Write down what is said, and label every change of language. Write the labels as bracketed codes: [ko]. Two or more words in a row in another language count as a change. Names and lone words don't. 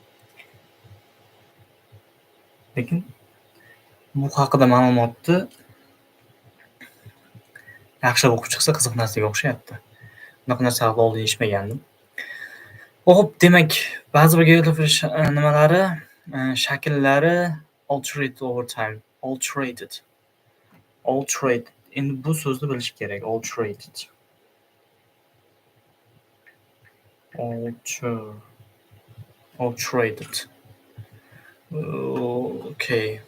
[uz] Lekin bu haqida ma'lumotni yaxshilab o'qib chiqsa qiziq narsaga o'xshayapti. Bunaqa narsalarni oldin eshitmagandim. Xo'p, demak, ba'zi bir geogliflar nimalari, shakllari [en] alterated over time. [uz] Alterated. Endi bu so'zni bilish kerak. [en] Alterated. Alterated. [uz] Okay.